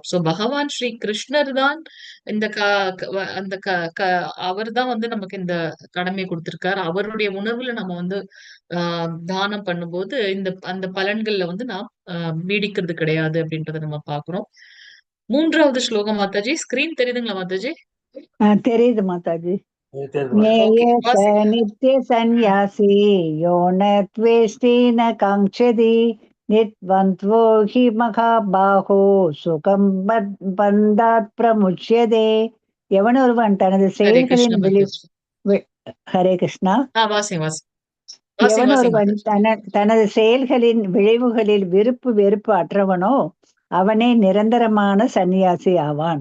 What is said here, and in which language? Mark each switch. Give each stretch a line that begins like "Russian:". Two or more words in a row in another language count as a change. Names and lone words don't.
Tamil: சோ பகவான் ஸ்ரீ கிருஷ்ணர் தான் இந்த க க- வ- அந்த க க அவர் தான் வந்து நமக்கு இந்த கடமை கொடுத்திருக்காரு. அவருடைய உணர்வுல நம்ம வந்து தானம் பண்ணும்போது அந்த பலன்கள்ல வந்து நாம் நீடிக்கிறது கிடையாது அப்படின்றத நம்ம பாக்குறோம். 3வது ஸ்லோகம் மாதாஜி. ஸ்கிரீன் தெரியுதுங்களா மாதாஜி? தெரியுது மாதாஜி. தெரியுதுமா. ஓகே,
Sanskrit: ज्ञेय स
Tamil: வாசிங்க.
Sanskrit: नित्य ம். सन्न्यासी यो न त्वेष्टि न काङ्क्षति नित्वन्त्वो हि महाबाहो सुखं बन्धात् प्रमुच्यते.
Tamil: எவனொருவன் தனது ஹரே கிருஷ்ண செயல்களின் மாதாஜி. ஹரே கிருஷ்ணா. வாசிங்க வாசிங்க. வாசிங்க வாசிங்க எவனொருவன் மாதாஜி. தனது செயல்களின் விளைவுகளில் விருப்பு வெறுப்பு அற்றவனோ அவனே நிரந்தரமான சந்நியாசி ஆவான்.